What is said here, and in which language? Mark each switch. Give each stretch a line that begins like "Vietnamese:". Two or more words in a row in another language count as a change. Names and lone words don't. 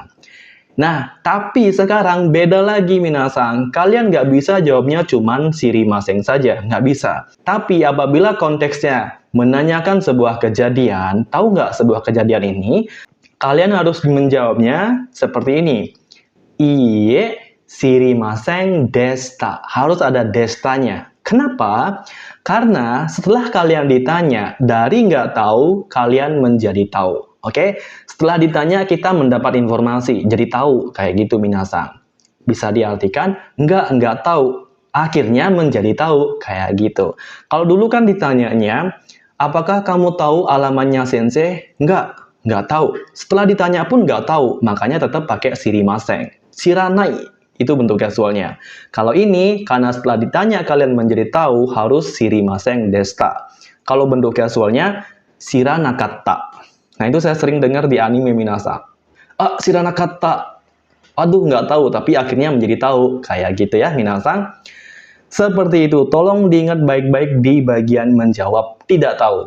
Indonesian: Nah, tapi sekarang beda lagi minasang. Kalian nggak bisa jawabnya cuman shirimasen saja, nggak bisa. Tapi apabila konteksnya menanyakan sebuah kejadian, tahu nggak sebuah kejadian ini, kalian harus menjawabnya seperti ini.
Japanese: いいえ知りませんでした.
Indonesian: Harus ada destanya. Kenapa? Karena setelah kalian ditanya, dari nggak tahu, kalian menjadi tahu. Oke, setelah ditanya kita mendapat informasi, jadi tahu kayak gitu minasang. Bisa diartikan nggak tahu, akhirnya menjadi tahu kayak gitu. Kalau dulu kan ditanyanya, apakah kamu tahu alamatnya sensei? Nggak tahu. Setelah ditanya pun nggak tahu, makanya tetap pakai shirimasen. Shiranai itu bentuk casualnya. Kalau ini karena setelah ditanya kalian menjadi tahu harus
Japanese: 知りませんでした.
Indonesian: Kalau bentuk casualnya shiranakatta. Nah, itu saya sering dengar di anime minasang. Shiranakatta. Aduh, nggak tahu, tapi akhirnya menjadi tahu. Kayak gitu ya, minasang. Seperti itu. Tolong diingat baik-baik di bagian menjawab tidak tahu.